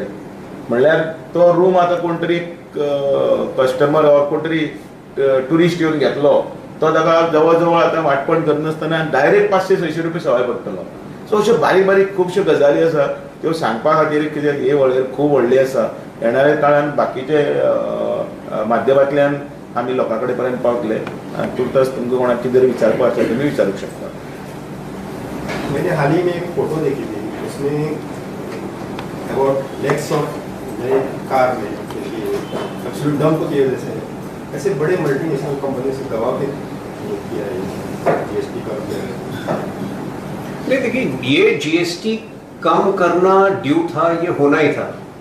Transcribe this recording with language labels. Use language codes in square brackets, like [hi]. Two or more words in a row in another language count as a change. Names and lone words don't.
[kok] म्हणल्यार तो रूम आतां कोण तरी [en] customer or [kok] कोण तरी टुरिस्ट येवन घेतलो तो ताका जवळ जवळ आतां वांटपण करनासतना डायरेक्ट 500-600 रुपया सवाय पडटलो. सो अश्यो बारीक बारीक खुबश्यो गजाली आसा त्यो सांगपा खातीर कितें हे वळेर खूब व्हडली आसा. येणाऱ्या काळान बाकीचे माध्यमांतल्यान आमी लोकां कडेन पर्यंत पावतले. तुर्तास तुमकां कोणाक कितें विचारपाक आसा तुमी विचारूंक शकता. [hi] मैंने हाल ही में एक फोटो देखी थी, उसमें [en] about lakhs of [hi] नए कार में [en] absolute dump [hi] की वजह से ऐसे बड़े [en] multinational company [hi] से दबाव किया है जीएसटी का. नहीं देखिए, ये जीएसटी कम करना ड्यू था, ये होना ही था.